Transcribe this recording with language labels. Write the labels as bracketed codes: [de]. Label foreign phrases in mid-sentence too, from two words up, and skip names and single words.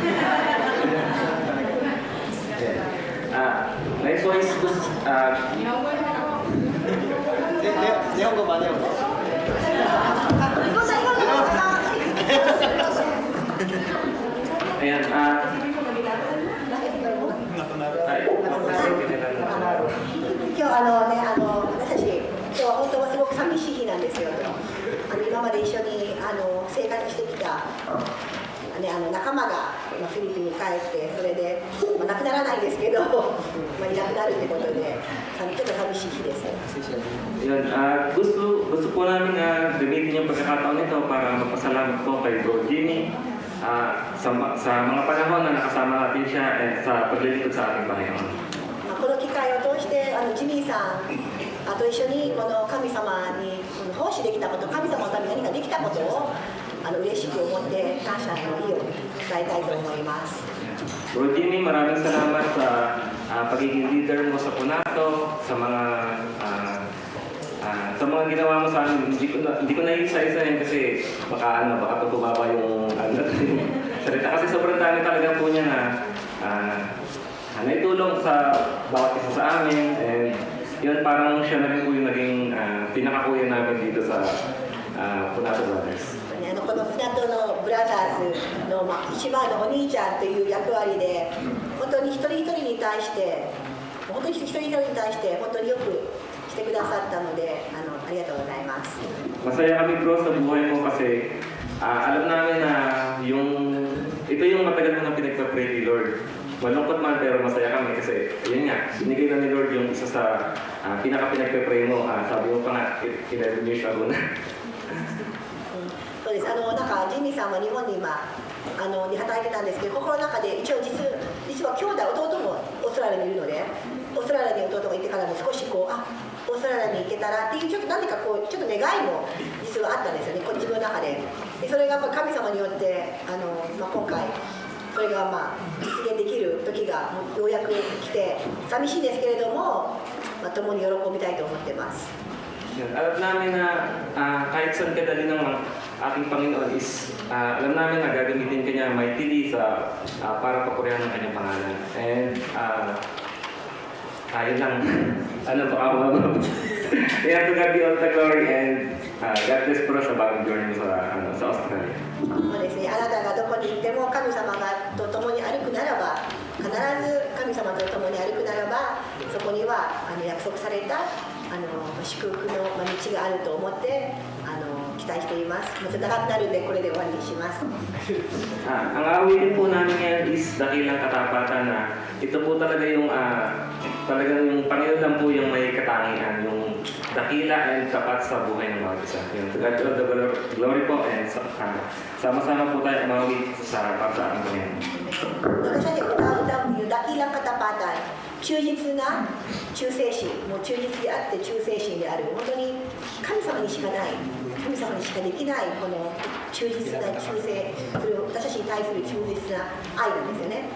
[tl] Ngayon po is Nihongo ba? Nihongo? Ayan, [ja] 今日は本当はすごく寂しい日なんですよ。今まで一緒に生活してきた仲間がフィリピンに帰って、それで、亡くならないですけど、いなくなるってことで、ちょっと寂しい日です。 [tl] Yun, gusto po namin gamitin yung pagkakataon nito para magpasalamat po kay Bro Jimmy sa mga panahon na nakasama natin siya sa paglilingkod sa ating Panginoon. [ja] この機会を通してジミーさんと一緒にこの神様に奉仕できたこと、神様のために何かできたことを嬉しく思って感謝の意を伝えたいと思います。 [tl] Bro Jimmy, maraming salamat sa pagiging leader mo sa Punato, sa mga ginawa mo sa amin. Hindi ko na-isa-isa yun kasi baka pa bumaba yung salita. Kasi sobrang dami talaga po niya na naitulong sa bawat isa sa amin. And yun, parang siya na rin po yung naging pinakakuya namin dito sa Punato Brothers. [ja] このPunatoのブラザーズの一番のお兄ちゃんという役割で、本当に一人一人に対して、本当に一人一人に対して本当によくしてくださったので、ありがとうございます。 [tl] Masaya kami bro sa buhay mo kasi alam namin na ito yung matagal mo na pinagpa-pray ni Lord. Malungkot man pero masaya kami kasi yun nga, binigay na ni Lord yung isa sa pinaka-pinagpa-pray mo. Sabi mo pa nga, 11 years ago na. [ja] そうです。ジミーさんは日本に今で働いてたんですけど、心の中で一応実は兄弟、弟もオーストラリアにいるので、オーストラリアに弟が行ってからも少しオーストラリアに行けたらっていうちょっと何かちょっと願いも実はあったんですよね、自分の中で。それが神様によって今回それが実現できる時がようやく来て寂しいですけれども、共に喜びたいと思ってます。 [tl] Alam namin na kahit saan kadali ng ating Panginoon is alam namin na gagamitin kanya mightily para papurihan ng kanyang pangalan. And ayun lang. Ano to ako? Kaya to [en] God be all the glory [tl] and [en] God bless [tl] po sa bagong journey sa Australia. [ja] そうですね、あなたがどこに行っても神様がと共に歩くならば、必ず神様と共に歩くならば、そこには約束された祝福の道があると思って期待しています。ちょっと長くなるんでこれで終わりにします。 [tl] Ang awitin po namin ngayon is dakilang katapatan na ito po talaga yung talagang yung Panginoon lang po yung may katangian, yung dakila and tapat sa buhay ng mga isa. Yung [en] to God all the glory [tl] po and sama-sama po tayo umawit para sa ating Panginoon. [ja] 私たちが歌うというダキランカタパタイ、忠実な忠誠心、もう忠実であって忠誠心である、本当に神様にしかない、神様にしかできないこの忠実な忠誠、それを私たちに対する忠実な愛なんですよね。